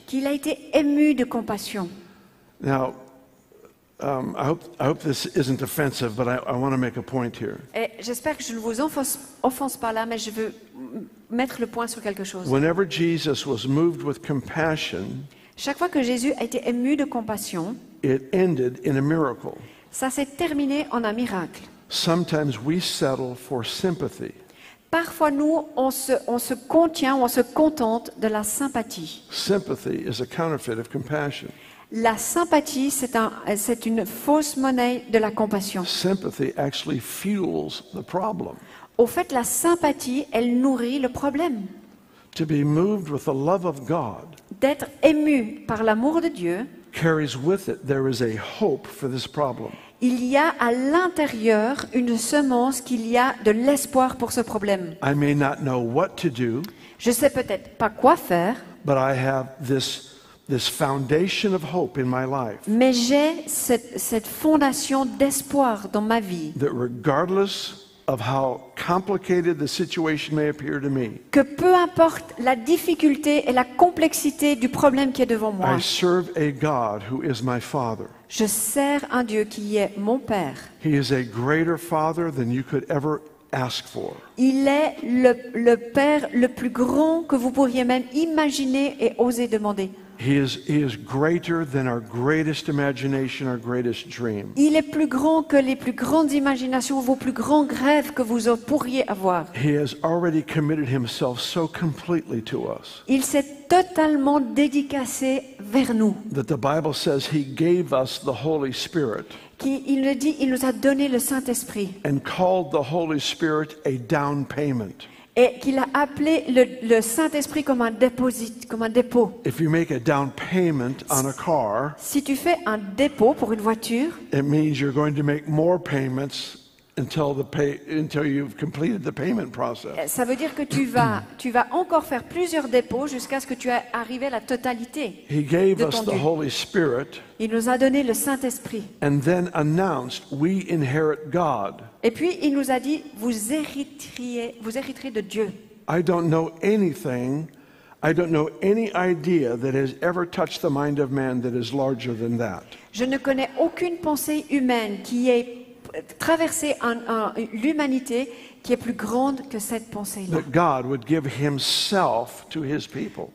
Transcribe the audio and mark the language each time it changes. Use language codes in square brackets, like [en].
[fr] qu'il a été ému de compassion. [en] Now, I hope this isn't offensive, but I want to make a point here. [fr] Et j'espère que je ne vous offense pas là, mais je veux mettre le point sur quelque chose. [en] Whenever Jesus was moved with compassion, [fr] Chaque fois que Jésus a été ému de compassion, [en] it ended in a miracle. [fr] ça s'est terminé en un miracle. [en] Sometimes we settle for sympathy. [fr] Parfois, nous, on se contient, on se contente de la sympathie. [en] Sympathy is a counterfeit of compassion. [fr] La sympathie, c'est une fausse monnaie de la compassion. [en] Sympathy actually fuels the problem. [fr] Au fait, la sympathie, elle nourrit le problème. [en] To be moved with the love of God [fr] D'être ému par l'amour de Dieu, [en] carries with it there is a hope for this problem. [fr] il y a à l'intérieur une semence qu'il y a de l'espoir pour ce problème. [en] I may not know what to do, [fr] Je sais peut-être pas quoi faire, [en] but I have this foundation of hope in my life [fr] mais j'ai cette fondation d'espoir dans ma vie. [en] that regardless of how complicated the situation may appear to me, [fr] Que peu importe la difficulté et la complexité du problème qui est devant moi, [en] I serve a God who is my Father. [fr] je sers un Dieu qui est mon Père. [en] He is a greater Father than you could ever ask for. [fr] Il est le Père le plus grand que vous pourriez même imaginer et oser demander. [en] He is greater than our greatest imagination, our greatest dream. [fr] Il est plus grand que les plus grandes imaginations, vos plus grands rêves que vous pourriez avoir. [en] He has already committed himself so completely to us [fr] Il s'est totalement dédicacé vers nous. [en] that the Bible says he gave us the Holy Spirit [fr] Il le dit, il nous a donné le Saint-Esprit [en] and called the Holy Spirit a down payment. [fr] et qu'il a appelé le Saint-Esprit comme un dépôt. [en] If you make a down payment on a car, [fr] Si tu fais un dépôt pour une voiture, [en] it means you're going to make more payments until you've completed the payment process. [fr] ça veut dire que tu vas encore faire plusieurs dépôts jusqu'à ce que tu aies arrivé à la totalité. [en] He gave [fr] de [en] us [fr] ton [en] the [fr] dû. [en] Holy Spirit [fr] Il nous a donné le Saint-Esprit. [en] and then announced we inherit God. [fr] Et puis, il nous a dit, vous hériterez de Dieu. [en] I don't know any idea that has ever touched the mind of man that is larger than that. [fr] Je ne connais aucune pensée humaine qui ait traverser l'humanité qui est plus grande que cette pensée-là. [en] That God would give himself to his people.